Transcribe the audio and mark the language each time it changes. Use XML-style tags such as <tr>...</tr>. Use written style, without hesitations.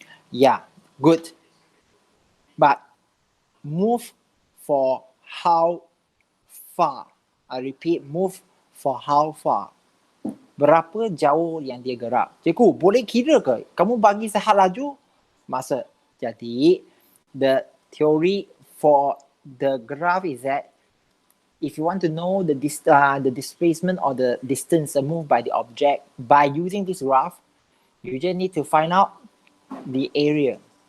<en>Yeah, good. But move for how far? I repeat, move for how far?</en> <ms>Berapa jauh yang dia gerak? Cikgu, boleh kira ke? Kamu bagi sehad laju masa.</ms> <en>Jadi, the theory for the graph is that if you want to know the displacement or the distance moved by the object by using this graph, you just need to find out the area.</en>